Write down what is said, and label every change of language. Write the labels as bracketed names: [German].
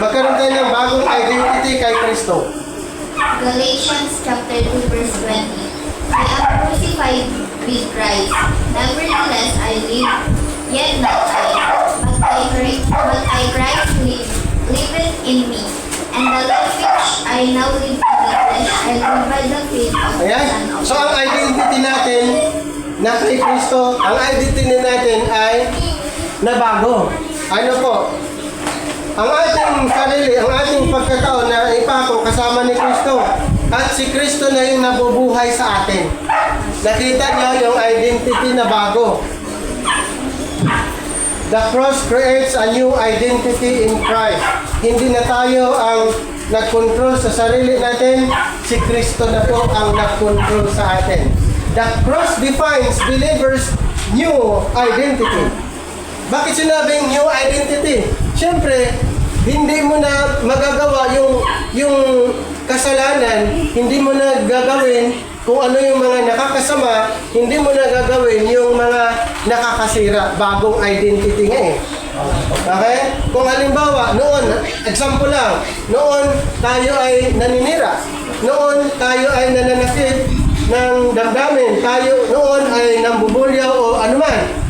[Filipino] Magkaroon tayo ng bagong identity kay Kristo. [English] Galatians chapter 2 verse 20. I am crucified with Christ. Nevertheless I live, yet not I, but Christ liveth in me. And the life which I now live in the flesh, I live by the faith of the [Filipino] Ayan. [English] Son of [Filipino] So ang identity natin na kay Kristo, ang identity natin ay nabago. Ano po? Ang ating sarili, ang ating pagkataon na ipako kasama ni Kristo. At si Kristo na yung nabubuhay sa atin. Nakita niyo yung identity na bago. [English] The cross creates a new identity in Christ. [Filipino] Hindi na tayo ang nag-control sa sarili natin. Si Kristo na po ang nag-control sa atin. [English] The cross defines believers' new identity. [Filipino] Bakit sinabing new identity? Siyempre, hindi mo na magagawa yung kasalanan, hindi mo na gagawin kung ano yung mga nakakasama, hindi mo na gagawin yung mga nakakasira. Bagong identity nga eh. Okay? Kung halimbawa, noon, example lang, noon tayo ay naninira, noon tayo ay nananakit ng damdamin, tayo noon ay nambubulyaw o anuman.